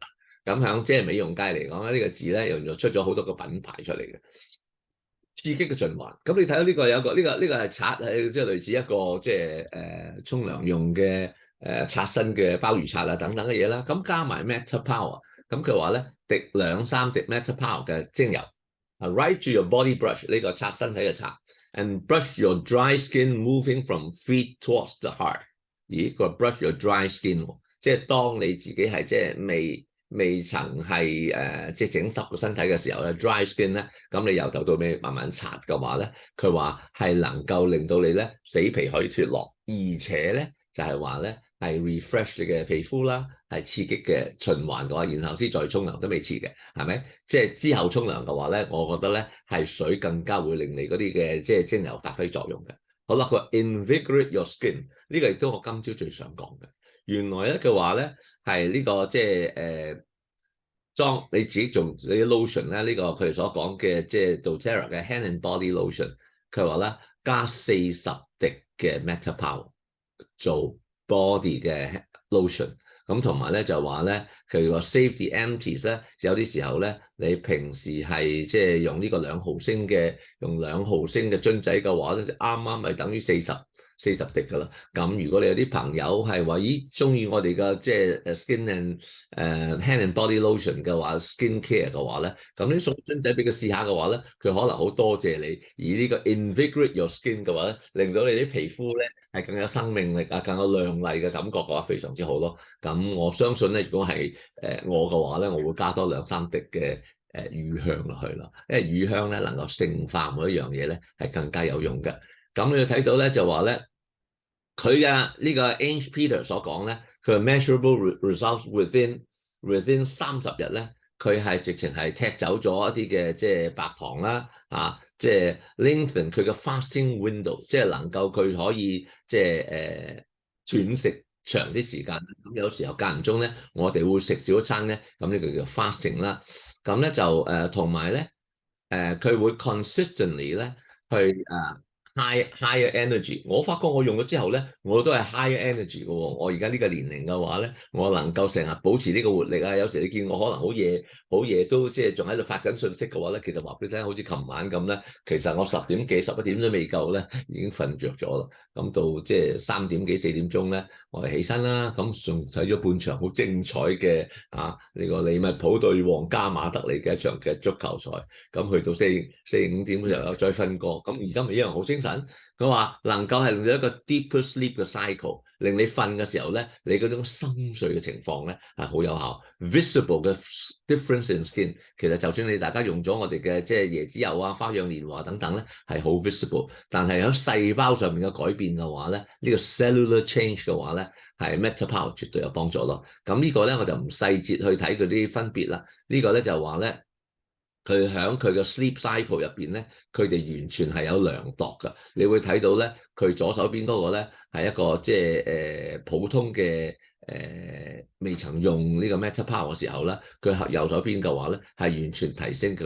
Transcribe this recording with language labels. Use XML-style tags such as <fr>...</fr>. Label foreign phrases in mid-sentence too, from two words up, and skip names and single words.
<yue>咁響即係美容界嚟講咧，呢個字咧又出咗好多個品牌出嚟嘅，刺激嘅循環。咁你睇到呢個有個呢個係刷係即係類似一個即係沖涼用嘅刷身嘅鮑魚刷啊等等嘅嘢啦。咁加埋</yue> <en>Meta Power，</en> <yue>咁佢話咧滴2-3滴</yue> <en>Meta Power</en> <yue>嘅精油。</yue> <en>Right to your body brush</en> <yue>呢個擦身體嘅擦 ，</yue> <en>and brush your dry skin moving from feet towards the heart。</en> <yue>咦，佢話</yue> <en>brush your dry skin，</en> <yue>即係當你自己係即係未曾係即係整濕個身體嘅時候咧 ，</yue> <en>dry skin</en> <yue>咧，咁你由頭到尾慢慢擦嘅話咧，佢話係能夠令到你咧死皮可以脫落，而且咧就係話咧係 refresh 你嘅皮膚啦。係刺激嘅循環嘅話，然後先再沖涼都未遲嘅，係咪？即係之後沖涼嘅話咧，我覺得咧係水更加會令你嗰啲嘅即係精油發揮作用嘅。好啦，佢話</yue> <en>invigorate your skin，</en> <yue>呢個亦都我今朝最想講嘅。原來咧嘅話咧係呢個即係裝你自己做你啲 lotion 咧，呢個佢哋所講嘅即係 doTERRA 嘅</yue> <en>hand and body lotion，</en> <yue>佢話咧加40滴嘅</yue> <en>Meta Power</en> <yue>做 body 嘅 lotion。咁同埋咧就話咧，佢話</yue> <en>save the empties</en> <yue>咧，有啲時候咧，你平時係即係用呢個2毫升嘅樽仔嘅話咧，就啱啱咪等於40滴㗎啦。咁如果你有啲朋友係話，咦中意我哋嘅即係</yue> <en>skin and hand and body lotion</en> <yue>嘅話 ，</yue> <en>skin care</en> <yue>嘅話咧，咁你送樽仔俾佢試下嘅話咧，佢可能好多謝你。而呢個</yue> <en>invigorate your skin</en> <yue>嘅話咧，令到你啲皮膚咧係更有生命力啊，更有亮麗嘅感覺嘅話，非常之好咯。咁我相信咧，如果係我嘅話咧，我會加多2-3滴嘅乳香落去啦，因為乳香咧能夠聖化每一樣嘢咧係更加有用嘅。咁你睇到咧就話咧，佢嘅呢個 Ange Peter 所講咧，佢</yue> <en>measurable results within</en> <yue>30 日咧，佢係直情係踢走咗一啲嘅即係白糖啦，即係 lengthen 佢嘅</yue> <en>fasting window，</en> <yue>即係能夠佢可以即係斷食長啲時間。咁有時候間唔中咧，我哋會食少一餐咧，咁呢個叫 fasting 啦。咁咧就同埋咧佢會 consistently 咧去</yue> <en>higher energy。</en> <yue>我發覺我用咗之後咧，我都係</yue> <en>higher energy</en> <yue>嘅喎。我而家呢個年齡嘅話咧，我能夠成日保持呢個活力啊。有時你見我可能好夜都即係仲喺度發緊信息嘅話咧，其實話俾你聽，好似琴晚咁咧，其實我10點幾11點都未夠咧，已經瞓着咗啦。咁到即係3點幾4點鐘咧，我係起身啦，咁仲睇咗半場好精彩嘅呢個利物浦對皇家馬德里嘅一場嘅足球賽。咁去到4-5點嘅時候又再瞓過，咁而家咪一樣好精神。佢話能夠係令到一個</yue> <en>deeper sleep</en> <yue>嘅 cycle， 令你瞓嘅時候咧，你嗰種深睡嘅情況咧係好有效。visible 嘅</yue> <en>difference in skin，</en> <yue>其實就算你大家用咗我哋嘅即係椰子油啊、花樣年華等等咧，係好 visible。但係喺細胞上面嘅改變嘅話咧，呢個</yue> <en>cellular change</en> <yue>嘅話咧，係</yue> <en>Meta Power</en> <yue>絕對有幫助咯。咁呢個咧我就唔細節去睇佢啲分別啦。呢個咧就話咧，佢喺佢嘅</yue> <en>sleep cycle</en> <yue>入邊咧，佢哋完全係有量度㗎。你會睇到咧，佢左手邊嗰個咧係一個即係普通嘅未曾用呢個</yue> <en>Meta Power</en> <yue>嘅時候咧，佢右手邊嘅話咧係完全提升。</yue>